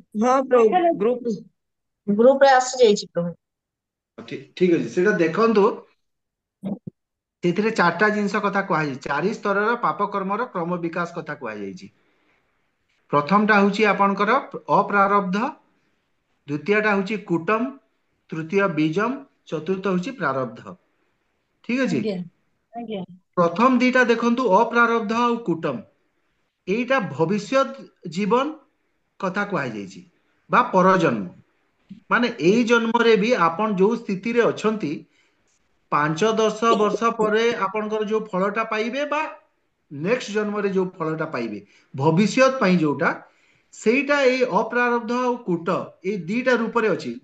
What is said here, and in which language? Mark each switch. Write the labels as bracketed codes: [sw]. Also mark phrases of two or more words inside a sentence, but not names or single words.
[or] ହଁ ପ୍ରଭୁ ଗ୍ରୁପ ରେ ଆସି ଯାଇଛି ପ୍ରଭୁ। ଠିକ ଅଛି ସେଟା ଦେଖନ୍ତୁ ସେଥିରେ ଚାରଟା ଜିନ୍ସ କଥା କହେ ଚାରି ସ୍ତରର ପାପ କର୍ମର କ୍ରମ ବିକାଶ କଥା କହେ। ପ୍ରଥମଟା ହୁଁ ଆପଣଙ୍କର ଅପ୍ରାରବ୍ଧ ଦ୍ୱିତୀୟଟା ହୁଁ କୁଟମ ତୃତୀୟ ବୀଜମ ଚତୁର୍ଥ ହୁଁ ପ୍ରାରବ୍ଧ। ଠିକ ଅଛି ପ୍ରଥମ ଦିଟା ଦେଖନ୍ତୁ ଅପ୍ରାରବ୍ଧ ଔର କୁଟମ ଏଟା ଭବିଷ୍ୟତ ଜୀବନ କଥା କହେ ବା ପରଜନ୍ମ ମାନେ ଏଇ ଜନ୍ମ ରେ ଭି ଆପଣ ଯୋ ସ୍ଥିତି ରେ ଅଛନ୍ତି 5-10 ବର୍ଷ ପରେ ଆପଣଙ୍କର ଯୋ ଫଳଟା ପାଇବେ ବା ନେକ୍ସଟ ଜନ୍ମ ରେ ଯୋ ଫଳଟା ପାଇବେ ଭବିଷ୍ୟତ ପଇଁ ଯୋଟା ସେଟା ଏ ଅପ୍ରାରବ୍ଧ ଔର କୂଟ ଏ ଦିଟା ରୂପ ରେ ଅଛି।